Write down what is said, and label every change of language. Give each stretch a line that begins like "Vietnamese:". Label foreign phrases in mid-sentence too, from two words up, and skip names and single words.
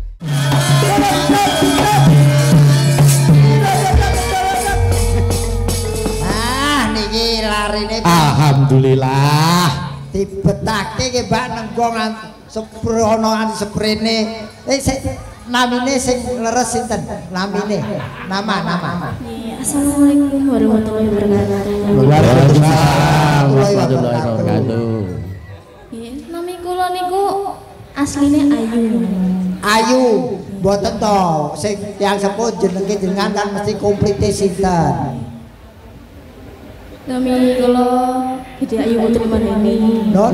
Javanese: Niki larine Alhamdulillah. dibetake ki Mbak Nenggong seprono nganti seprene. Sik namine sing leres sinten? Namine. Nama.
Arabic: السلام عليكم ورحمة الله وبركاته. وعليكم السلام ورحمة الله وبركاته.
Javanese: Nami kula niku asline Ayu. Ayu, mboten to. Sing tiyang sepuh jenenge jenengan kan mesti komplite sinten? Nami kula Gede Ayu Putri Marheni. Non.